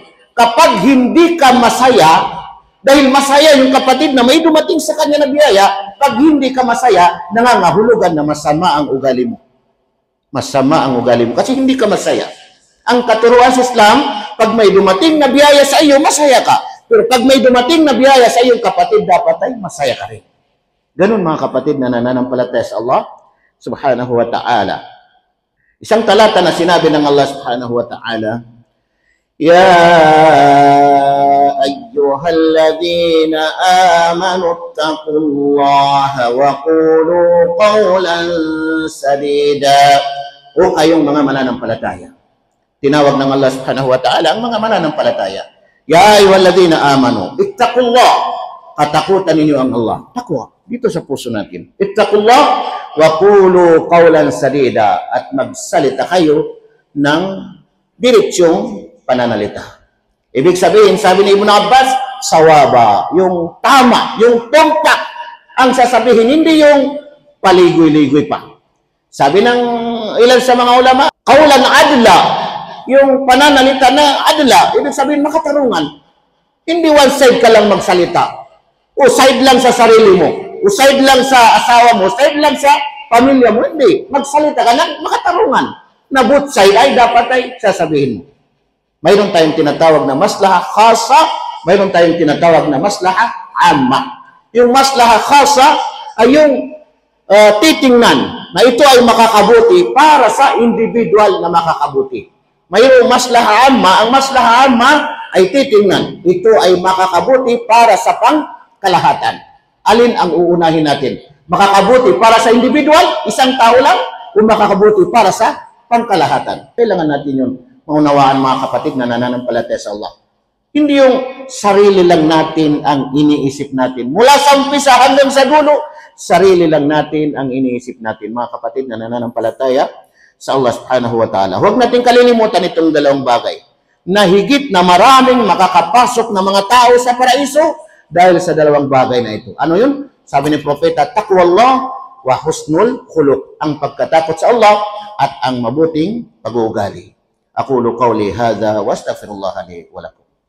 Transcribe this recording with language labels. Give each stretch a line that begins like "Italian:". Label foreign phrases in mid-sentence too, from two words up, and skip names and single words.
Filipino: Kapag hindi ka masaya, dahil masaya yung kapatid na may dumating sa kanya na biyaya, pag hindi ka masaya, nangangahulugan na masama ang ugali mo. Masama ang ugali mo kasi hindi ka masaya. Ang katuruan sa Islam, pag may dumating na biyaya sa iyo, masaya ka. Pero pag may dumating na biyaya sa iyong kapatid, dapat ay masaya ka rin. Ganun mga kapatid na nananampalataya sa Allah
Arabic: سبحانه وتعالى.
Filipino: Isang talata na sinabi ng Allah
Arabic: سبحانه وتعالى يا أيها الذين آمنوا اتقوا الله وقولوا قولا سديدا.
Filipino: O kayong mga mananampalataya. Tinawag ng Allah
Arabic: سبحانه وتعالى
Filipino: ang mga mananampalataya.
Arabic: يا أيها الذين آمنوا اتقوا الله.
Filipino: Katakutan ninyo ang Allah. Takwa. Dito sa puso natin.
Arabic: اتقوا الله وقولوا قولا سديدا.
Filipino: At magsalita kayo ng diretsyong pananalita. Ibig sabihin, sabi ni Ibn Abbas, sawaba, yung tama, yung tumpak ang sasabihin, hindi yung paligoy-ligoy pa. Sabi ng ilan sa mga ulama,
Arabic: قولا عدلا,
Filipino: yung pananalita na adla, ibig sabihin makatarungan. Hindi
English: one side
Filipino: ka lang magsalita. O side lang sa sarili mo, o side lang sa asawa mo, side lang sa pamilya mo. Hindi, magsalita ka lang makatarungan. Na
English: both side
Filipino: ay dapat ay sasabihin mo. Mayroon tayong tinatawag na
Arabic: مصلحة خاصة,
Filipino: mayroon tayong tinatawag na
Arabic: مصلحة عامة.
Filipino: Yung
Arabic: مصلحة خاصة
Filipino: ay yung titingnan na ito ay makakabuti para sa individual na makakabuti. Mayroong
Arabic: مصلحة عامة,
Filipino: ang
Arabic: مصلحة عامة
Filipino: ay titingnan. Ito ay makakabuti para sa pangkalahatan. Alin ang uunahin natin? Makakabuti para sa individual, isang tao lang, o makakabuti para sa pangkalahatan? Kailangan natin yun maunawaan mga kapatid na nananampalataya sa Allah. Hindi yung sarili lang natin ang iniisip natin. Mula sa umpisa hanggang sa dulo, sarili lang natin ang iniisip natin. Mga kapatid na nananampalataya sa Allah
Arabic: سبحانه وتعالى.
Filipino: Huwag natin kalilimutan itong dalawang bagay. Na higit na maraming makakapasok na mga tao sa paraiso dahil sa dalawang bagay na ito. Ano yun? Sabi ni Propeta,
Arabic: تقوى الله وحسن الخلق.
Filipino: Ang pagkatakot sa Allah at ang mabuting pag-uugali.
Arabic: أقول قولي هذا وأستغفر الله لي ولكم